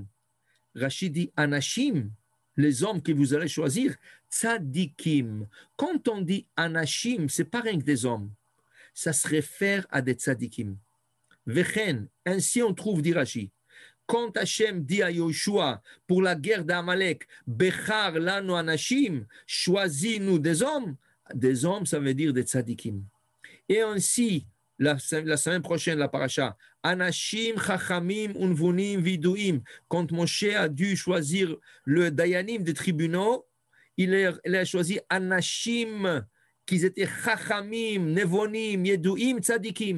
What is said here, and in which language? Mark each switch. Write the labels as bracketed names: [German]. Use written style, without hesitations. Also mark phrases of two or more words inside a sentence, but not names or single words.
[French] Rachid dit, Anashim, les hommes que vous allez choisir, tzadikim. Quand on dit Anashim, c'est pas rien que des hommes. Ça se réfère à des tzadikim. Vechen, ainsi on trouve, dit Rashi, quand Hachem dit à Yoshua pour la guerre d'Amalek, [Hebrew] בחר לנו אנשים, [French] choisis-nous des hommes, ça veut dire des tzadikim. Et ainsi, la semaine prochaine, la paracha, [Hebrew] אנשים, חכמים, ונבונים, וידועים, [French] quand Moshe a dû choisir le Dayanim des tribunaux, il a choisi Anashim, qui étaient [Hebrew] חכמים, נבונים, ידועים, צדיקים.